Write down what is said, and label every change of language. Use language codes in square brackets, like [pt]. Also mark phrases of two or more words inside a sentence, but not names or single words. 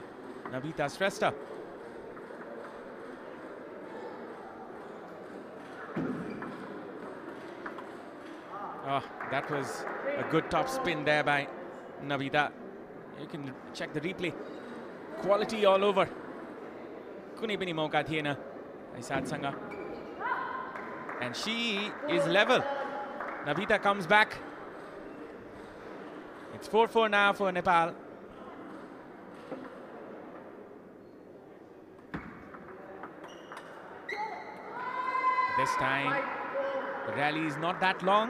[en] Navita Shrestha. Oh, that was a good top spin there by Navita. You can check the replay. Quality all over. [ne] Kunai pani mauka thiena Aisat sanga. [en] And she is level. Navita comes back. It's 4-4 now for Nepal. This time, the rally is not that long.